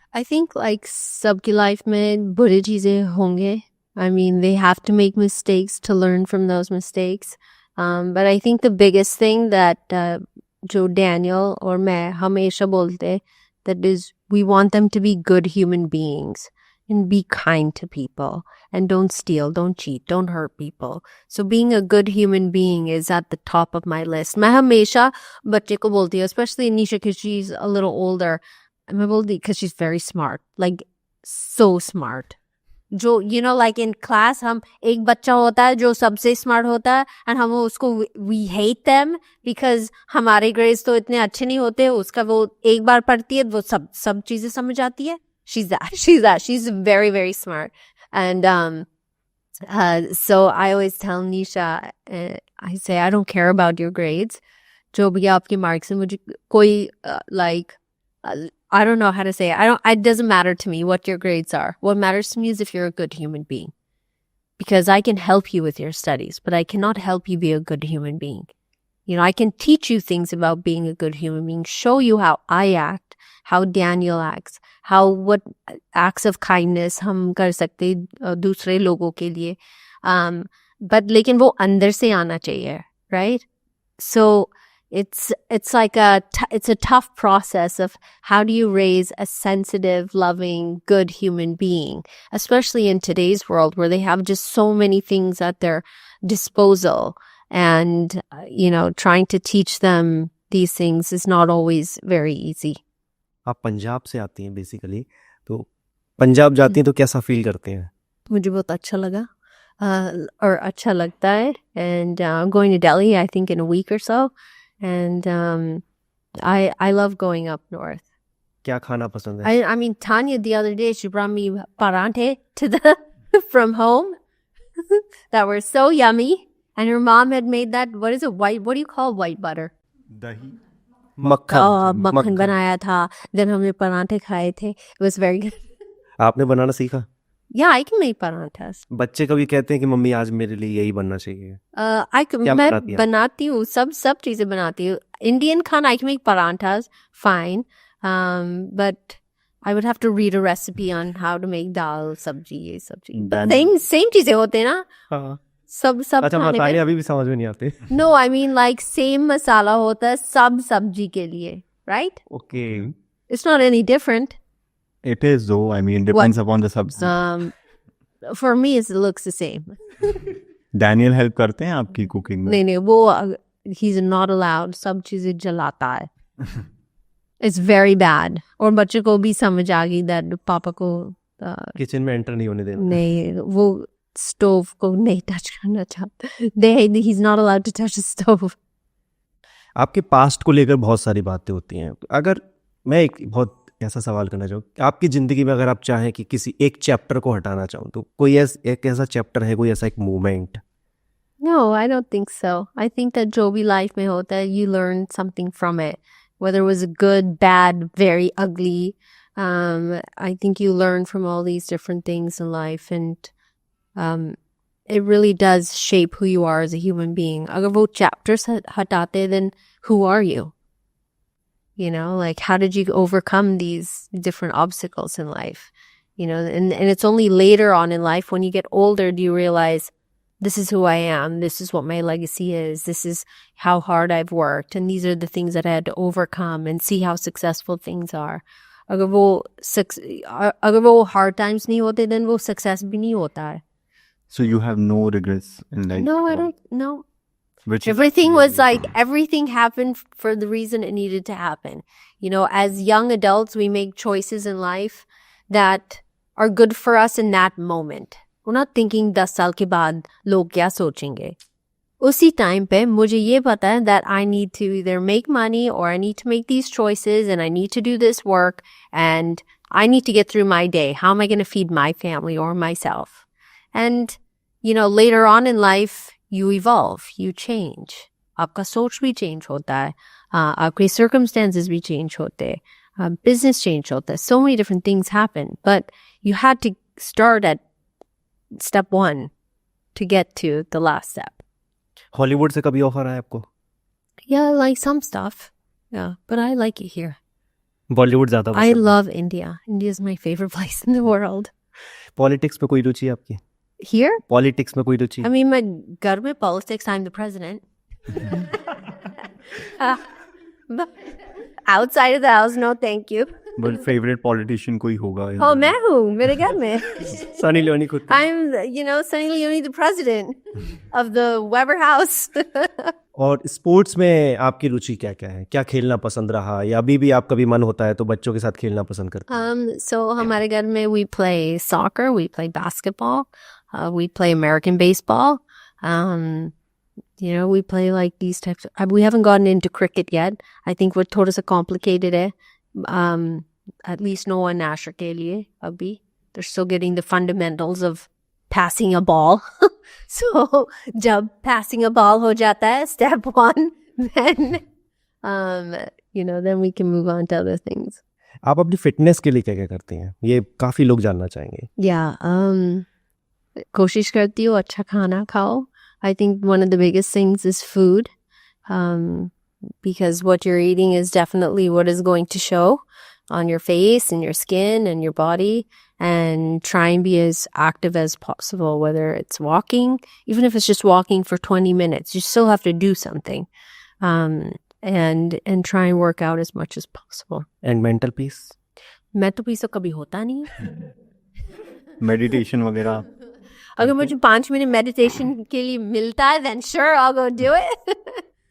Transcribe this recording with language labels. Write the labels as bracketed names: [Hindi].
[English] I think like [Hindi] सबकी life में बुरी चीजें होंगे. [English] I mean, they have to make mistakes to learn from those mistakes. But I think the biggest thing that [Hindi] जो Daniel और मैं हमेशा बोलते, [English] that is, we want them to be good human beings and be kind to people and don't steal, don't cheat, don't hurt people. So being a good human being is at the top of my list. [Hindi] मैं हमेशा बच्चे को बोलती हूँ, [English] especially Nisha because she's a little older. [Hindi] मैं बोलती [English] because she's very smart, like so smart. [Hindi] जो [English] you know like in class [Hindi] हम एक बच्चा होता है जो सबसे स्मार्ट होता है and हम उसको [English] we hate them because [Hindi] हमारे grades तो इतने अच्छे नहीं होते, उसका वो एक बार पढ़ती है वो सब चीजें समझ आती है. [English] She's very very smart. And so I always tell Nisha, I say I don't care about your grades. [Hindi] जो भी आपके marks हैं मुझे कोई [English] like I don't know how to say it. It doesn't matter to me what your grades are. What matters to me is if you're a good human being. Because I can help you with your studies, but I cannot help you be a good human being. You know, I can teach you things about being a good human being, show you how I act, how Daniel acts, what acts of kindness [Hindi] हम कर सकते दूसरे लोगों के लिए. [English] But लेकिन वो अंदर से आना चाहिए, right? So it's like it's a tough process of how do you raise a sensitive, loving, good human being, especially in today's world where they have just so many things at their disposal, and you know, trying to teach them these things is not always very easy. [Hindi] आप पंजाब से आती हैं basically, तो पंजाब जाती हैं तो कैसा feel करते हैं? मुझे बहुत अच्छा लगा और अच्छा लगता है, [English] and I'm going to Delhi I think in a week or so. And I love going up north. [Hindi] क्या खाना पसंद है? [English] I mean, Tanya the other day she brought me parante from home that were so yummy, and her mom had made that. What is it? What do you call white butter? [Hindi] दही, मक्खन बनाया था. Then हमने परांठे खाए थे. [English] It was very good. [Hindi] आपने बनाना सीखा? [English] Yeah, I can make paranthas. [Hindi] बच्चे कभी कहते हैं कि मम्मी आज मेरे लिए यही बनना चाहिए. मैं बनाती हूँ, सब चीजें बनाती हूँ. [English] Indian खाना I can make paranthas, fine. But I would have to read a recipe on how to make dal, sabji, [Hindi] ये सब चीज. Same चीजें होते हैं ना? हाँ. सब अच्छा, खाने मसाले अभी भी समझ में नहीं आते. [English] No, I mean like same [Hindi] मसाला होता है सब सब्जी के लिए, [English] right? Okay. It's not any different. It is though. I mean, depends upon the substance. For me, it looks the same. [Hindi] Daniel help करते हैं आपकी cooking में? नहीं वो [English] he's not allowed. [Hindi] सब चीजें जलाता है. [English] It's very bad. [Hindi] और बच्चे को भी समझ आ गई [English] that [Hindi] पापा को किचन में एंटर नहीं होने देना. नहीं, वो स्टोव को नहीं टच करना चाहता. [English] He's not allowed to touch the stove. [Hindi] आपके पास्ट को लेकर बहुत सारी बातें होती हैं. अगर मैं एक बहुत ऐसा सवाल करना चाहूँ, आपकी ज़िंदगी में अगर आप चाहें कि किसी एक चैप्टर को हटाना चाहूँ, तो कोई एक ऐसा चैप्टर है, कोई ऐसा एक moment? [English] No, I don't think so. I think that [Hindi] जो भी लाइफ में होता है, [English] you learn something from it. Whether it was good, bad, very ugly. I think you learn from all these different things in life, and it really does shape who you are as a human being. [Hindi] अगर वो chapters हटाते, [English] then who are you? You know, like how did you overcome these different obstacles in life? You know, and it's only later on in life when you get older do you realize this is who I am, this is what my legacy is, this is how hard I've worked, and these are the things that I had to overcome, and see how successful things are. [Hindi] अगर वो hard times नहीं होते, [English] then [Hindi] वो success भी नहीं होता है. [English] So you have no regrets in life? No, I don't. No. Everything was like, everything happened for the reason it needed to happen. You know, as young adults, we make choices in life that are good for us in that moment. We're not thinking [Hindi] 10 साल के बाद लोग क्या सोचेंगे. उसी time पे मुझे ये पता है [English] that I need to either make money or I need to make these choices and I need to do this work and I need to get through my day. How am I going to feed my family or myself? And, you know, later on in life, you evolve, you change. [Hindi] आपका सोच भी change होता है. आपके circumstances भी change होते हैं. [English] Business change [Hindi] होता है. [English] So many different things happen. But you had to start at step 1 to get to the last step. [Hindi] Hollywood से कभी ऑफर आया आपको? [English] Yeah, I like some stuff. Yeah, but I like it here. [Hindi] Bollywood ज़्यादा [English] I love India. India is my favorite place in the world. [Hindi] Politics में कोई रुचि है आपकी? [English] Here? [Hindi] Politics में कोई रुचि? [English] I mean, my government politics, I'm the president. But outside of the house, no thank you. But favourite politician [Hindi] कोई होगा Oh, मैं हूँ मेरे घर में. सनी लियोनी खुद [English] I'm, Sunny Leone, the president of the Weber house. [Hindi] और स्पोर्ट्स में आपकी रुचि क्या क्या है? क्या खेलना पसंद रहा या अभी भी आप कभी मन होता है तो बच्चों के साथ खेलना पसंद करते हैं? [English] So [Hindi] हमारे घर में [English] we play soccer, we play basketball, we play American baseball. We play like these types. We haven't gotten into cricket yet. I think [Hindi] वो थोड़ा सा complicated है. [English] At least Noah and Asher [Hindi] के लिए अभी. [English] They're still getting the fundamentals of passing a ball. So जब passing a ball [Hindi] हो जाता है, [English] step one, then then we can move on to other things. [Hindi] आप अपनी फिटनेस के लिए क्या क्या करती हैं? ये काफ़ी लोग जानना चाहेंगे. [English] Yeah, [Hindi] कोशिश करती हूँ अच्छा खाना खाओ. [English] I think one of the biggest things is food, because what you're eating is definitely what is going to show on your face and your skin and your body. And try and be as active as possible, whether it's walking, even if it's just walking for 20 minutes, you still have to do something, and try and work out as much as possible. And mental peace? [Hindi] Mental peace तो कभी होता नहीं है. Meditation वगैरह? अगर मुझे 5 minute meditation के लिए मिलता है, [English] then sure, I'll go do it.